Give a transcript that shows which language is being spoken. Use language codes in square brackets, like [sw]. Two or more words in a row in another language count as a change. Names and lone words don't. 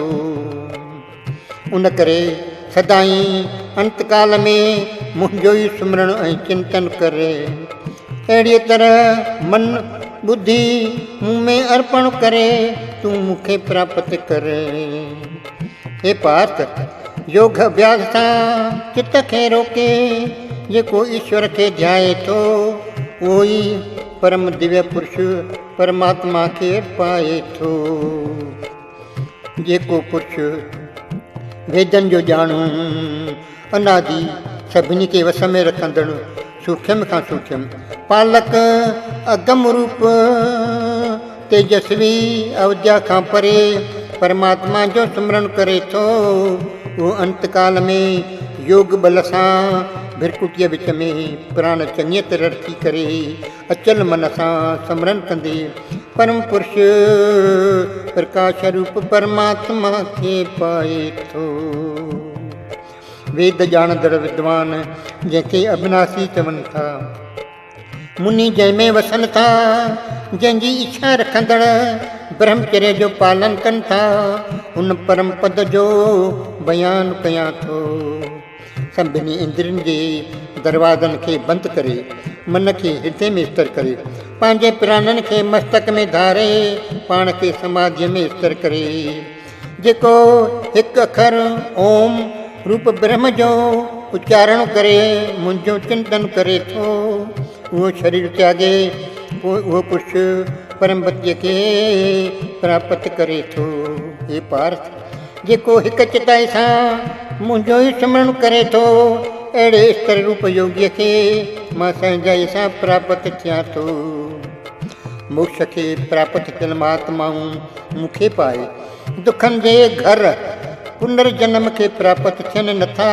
[sd] उन करे सदाई अंत काल में मुंहिंजो ई सुमरण ऐं चिंतन करे। अहिड़ीअ तरह मन बुद्धि मूं में अर्पण करे तूं मूंखे प्राप्त करे। हे पार्थ, योग अभ्यास सां चित्त खे रोके जेको ईश्वर खे ध्याए थो, उहो ई परम दिव्य पुरुष परमात्मा खे पाए थो। जेको पुरुष वेदन जो ॼाणू, अनादि सभिनी खे वस में रखंदड़, सूक्ष्म खां सूक्ष्म पालक, अगम रूप, तेजस्वी, अविद्या खां परे परमात्मा जो सिमरन करे थो, उहो अंत काल में योग बल सां भिरकुटीअ विच में प्राण चङीअ तरह रखी करे अचल मन सां सिमरन कंदे परम पुरुष प्रकाश रूप परमात्मा खे पाए थो। वेद ॼाणंदड़ विद्वान जंहिंखे अविनाशी चवनि था, मुनि जंहिंमें वसनि था, जंहिंजी इच्छा रखंदड़ ब्रह्मचर्य जो पालन कनि था, उन परम पद जो बयानु कयां थो। सभिनी इंद्रियनि जे दरवाज़नि खे बंदि करे, मन खे हृदय में स्थिर करे, पंहिंजे प्राणनि खे मस्तक में धारे पाण खे समाधीअ में स्थिर करे, जेको हिकु अखर ओम रूप ब्रह्म जो उच्चारण करे मुंहिंजो चिंतन करे थो, उहो शरीर त्यागे उहो पुरुष परम गतिअ खे प्राप्त करे थो। हे पार्थ, जेको हिकु चिताई सां मुंहिंजो ई सिमरन करे थो, अहिड़े स्तर रूप योगीअ खे मां सहजाई सां प्राप्त थियां थो। मोक्ष खे प्राप्त थियल महात्माऊं मूंखे पाए दुखनि जे घर पुनर्जन्म खे प्राप्त थियनि नथा।